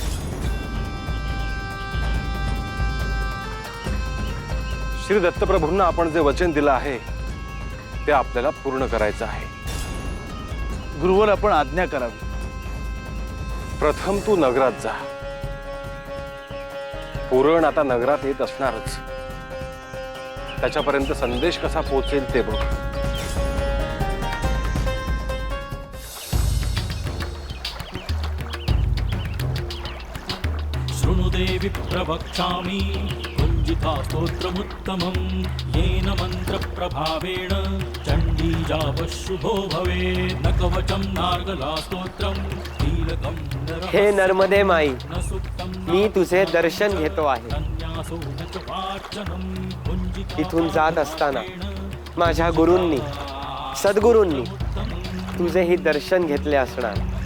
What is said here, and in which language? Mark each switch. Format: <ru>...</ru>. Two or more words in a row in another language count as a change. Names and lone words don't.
<mr>श्री दत्तप्रभूंना आपण जे वचन दिलं आहे ते आपल्याला पूर्ण करायचं आहे. गुरुवर आपण आज्ञा करावी. प्रथम तू नगरात जा. पुरण आता नगरात येत असणारच. त्याच्यापर्यंत संदेश कसा पोहोचेल ते बघ.</mr> <sa>शृणुदेवी प्रवक्ष्यामि कुञ्जिता स्तोत्रमुत्तमं येन मन्त्रप्रभावेण चण्डी जापशुभो भवेत्. न कवचं नार्गला स्तोत्रं कीलकं न</sa> <mr>हे नर्मदे माई,</mr> <sa>न सुक्तं</sa> <mr>मी तुझे दर्शन घेतो आहे.</mr> <sa>कन्यासो न च वाचनं कुञ्जिता</sa> <mr>इथून जात असताना माझ्या गुरूंनी, सद्गुरूंनी तुझेही दर्शन घेतले असणार.</mr>